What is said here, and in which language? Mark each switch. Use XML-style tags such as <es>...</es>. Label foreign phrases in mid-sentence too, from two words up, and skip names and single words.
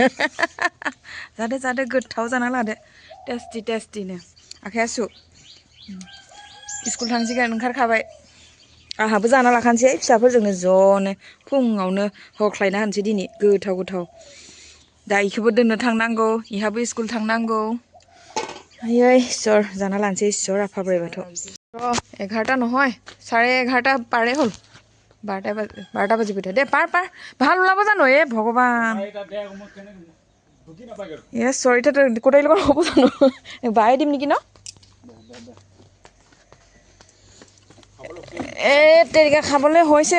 <brx>जादो गोथाव जाना लादो टेस्टिनो आखाइया सु स्कुल थांसिगोन ओंखारखाबाय आंहाबो जाना लाखानोसै फिसाफोरजोंनो ज'नो फुङावनो हख्लायना होनोसै दिनै गोथाव दा इखौबो दोननो थांनांगौ इहाबो स्कुल थांनांगौ आयै इसोर जाना लानोसै इसोर आफा बोराइ बाथौ</brx> <as>11টা নহয় 11:30 পাৰে হ'ল 12টা বাজিব দে পাৰ ভাল ওলাব জানো এ ভগৱান এ চৰিটা কোটাইৰ লগত হ'ব জানো বাই দিম নেকি ন এ তেৰিকা খাবলৈ হৈছে</as>